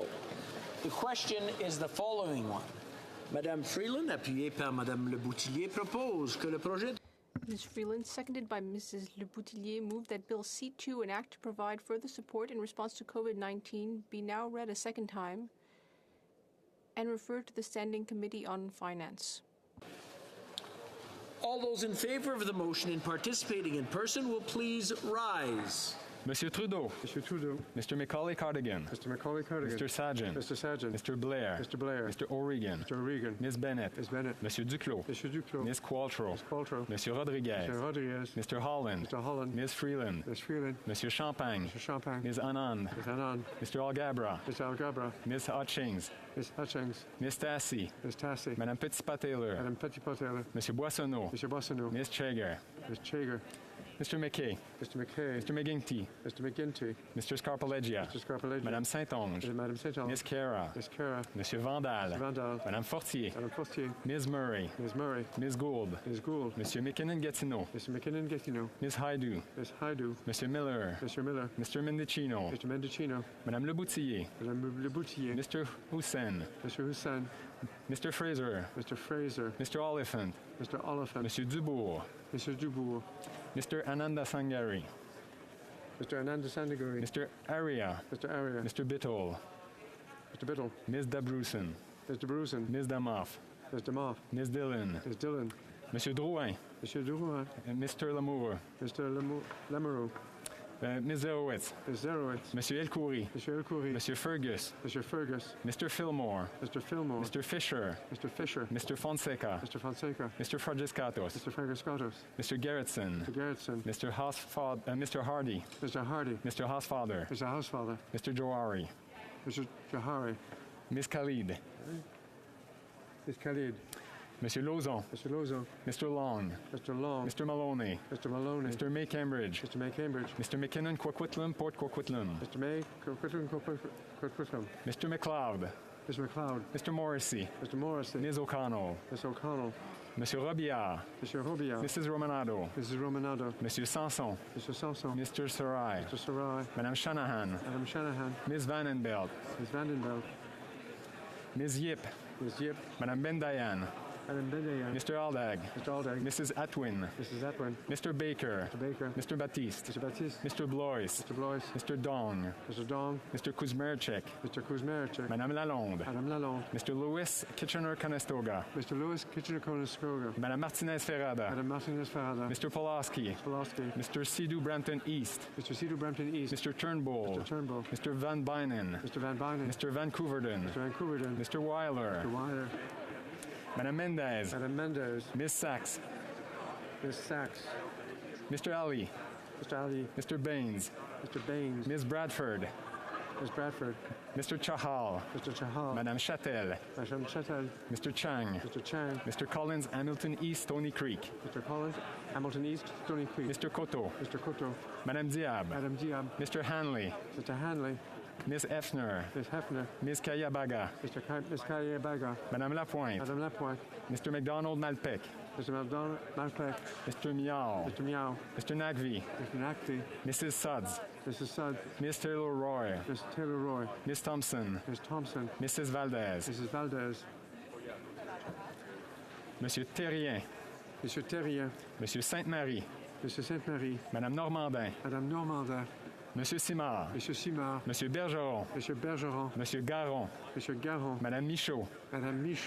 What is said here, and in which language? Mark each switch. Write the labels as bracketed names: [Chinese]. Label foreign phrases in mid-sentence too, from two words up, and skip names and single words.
[English] The question is the following one. [French] Madame Freeland, appuyée par Madame Le Boutillier, propose que le projet... [English] Ms. Freeland, seconded by Mrs. Le Boutillier, moved that Bill C2, an act to provide further support in response to COVID-19, be now read a second time and referred to the Standing Committee on Finance. All those in favor of the motion and participating in person will please rise. [French] Monsieur Trudeau. Monsieur Trudeau. [English] Mr. Macaulay Cardigan. Mr. Macaulay Cardigan. Mr. Sargent. Mr. Sargent. Mr. Blair. Mr. Blair. Mr. O'Regan. Mr. O'Regan. Ms. Bennett. Ms. Bennett. [French] Monsieur Duclos. Monsieur Duclos. [English] Ms. Qualtrough. Ms. Qualtrough. [French] Monsieur Rodriguez. [English] Mr. Rodriguez. Mr. Holland. Mr. Holland. Ms. Freeland. Ms. Freeland. [French] Monsieur Champagne. [English] Mr. Champagne. Ms. Anand. Ms. Anand. Mr. Algabra. Mr. Algabra. Ms. Hutchings. Ms. Hutchings. Ms. Tassi. Ms. Tassi. [French] Madame Petitpas-Taylor. Madame Petitpas-Taylor. Monsieur Boissonneau. [English] Mr. Boissonneau. Ms. Chager. Ms. Chager. Mr. McKay. Mr. McKay. Mr. McGinty. Mr. McGinty. Mr. Scarpaleggia. Mr. Scarpaleggia. [French] Madame Saint-Onge. Madame Saint-Onge. [English] Ms. Cara. Ms. Cara. [French] Monsieur Vandal. [English] Mr. Vandal. [French] Madame Fortier. Madame Fortier. [English] Ms. Murray. Ms. Murray. Ms. Gould. Ms. Gould. [French] Monsieur McKinnon-Gatineau. [English] Mr. McKinnon-Gatineau. Ms. Haidu. Ms. Haidu. [French] Monsieur Miller. [English] Mr. Miller. Mr. Mendicino. Mr. Mendicino. [French] Madame Leboutillier. Madame Leboutillier. [English] Mr. Hussein. Mr. Hussein. Mr. Fraser. Mr. Fraser. Mr. Oliphant. Mr. Oliphant. [French] Monsieur Dubourg. [English] Mr. Dubourg. Mr. Ananda Sangari. Mr. Ananda Sandaguri. Mr. Aria. Mr. Aria. Mr. Biddle. Mr. Biddle. Ms. Dabrusen. Mr. Brusen. Ms. Damoff. Ms. Damoff. Ms. Dillon. Ms. Dillon. [French] Monsieur Drouin. Monsieur Drouin. [English] Mr. Lamour. Mr. Lamoureux. Ms. Zerowitz. Ms. Zerowitz. [French] Monsieur Elkoury. Monsieur Elkoury. Monsieur Fergus. Monsieur Fergus. [English] Mr. Fillmore. Mr. Fillmore. Mr. Fisher. Mr. Fisher. Mr. Fonseca. Mr. Fonseca. Mr. Fragiscatos. Mr. Fragiscatos. Mr. Gerritsen. Mr. Gerritsen. Mr. Mr. Hardy. Mr. Hardy. Mr. Hausfather. Mr. Hausfather. Mr. Johari. Mr. Johari. Ms. Khalid. Ms. Khalid. [French] Monsieur Lauzon. [English] Mr. Lauzon. Mr. Long. Mr. Long. Mr. Maloney. Mr. Maloney. Mr. May Cambridge. Mr. May Cambridge. Mr. McKinnon Coquitlam, Port Coquitlam. Mr. May Coquitlam. Mr. McLeod. Mr. McLeod. Mr. Morrissey. Mr. Morrissey. Ms. O'Connell. Ms. O'Connell. [French] Monsieur Robillard. Monsieur Robillard. [English] Mrs. Romanado. Mrs. Romanado. [French] Monsieur Sanson. [English] Mr. Sanson. Mr. Sarai. Mr. Sarai. [French] Madame Shanahan. Madame Shanahan. [English] Ms. Vandenbelt. Ms. Vandenbelt. Ms. Yip. Ms. Yip. [French] Madame Bendayan. Madame Bendayan. [English] Mr. Aldag. Mr. Aldag. Mrs. Atwin. Mrs. Atwin. Mr. Baker. Mr. Baker. Mr. Baptiste. Mr. Baptiste. Mr. Blois. Mr. Blois. Mr. Dong. Mr. Dong. Mr. Kuzmerchek. Mr. Kuzmerchek. [French] Madame Lalonde. Madame Lalonde. [English] Mr. Louis Kitchener-Conestoga. Mr. Louis Kitchener-Conestoga. [French] Madame Martinez-Ferrada. Madame Martinez-Ferrada. [English] Mr. Pulaski. Pulaski. Mr. Sidhu Brampton East. Mr. Sidhu Brampton East. Mr. Turnbull. Mr. Turnbull. Mr. Van Bynen. Mr. Van Bynen. Mr. Vancouverden. Mr. Vancouverden. Mr. Weiler. Mr. Weiler. [French] Madame Mendez. Madame Mendez. [English] Miss Sachs. Miss Sachs. Mr. Ali. Mr. Ali. Mr. Baines. Mr. Baines. Ms. Bradford. Ms. Bradford. Mr. Chahal. Mr. Chahal. [French] Madame Châtel. Madame Châtel. [English] Mr. Chang. Mr. Chang. Mr. Collins, Hamilton East, Stony Creek. Mr. Collins, Hamilton East, Stony Creek. Mr. Cotto. Mr. Cotto. [French] Madame Diab. Madame Diab. [English] Mr. Hanley. Mr. Hanley. Miss Hefner. Miss Hefner. Miss Kayabaga. Miss Kayabaga. [French] Madame Lapointe. Madame Lapointe. [English] Mr. McDonald Malpec. Mr. McDonald Malpec. Mr. Miao. Mr. Miao. Mr. Nagvi. Mr. Nagvi. Mrs. Suds. Mrs. Suds. Miss Taylor Roy. Miss Taylor Roy. Miss Thompson. Miss Thompson. Mrs. Valdez. Mrs. Valdez. [French] Monsieur Terrien. Monsieur Terrien. Monsieur Sainte-Marie. Monsieur Sainte-Marie. Madame Normandin. Madame Normandin. Monsieur Simard. Monsieur Simard. Monsieur Bergeron. Monsieur Bergeron. Monsieur Garon. Monsieur Garon. Madame Michaud. Madame Michaud.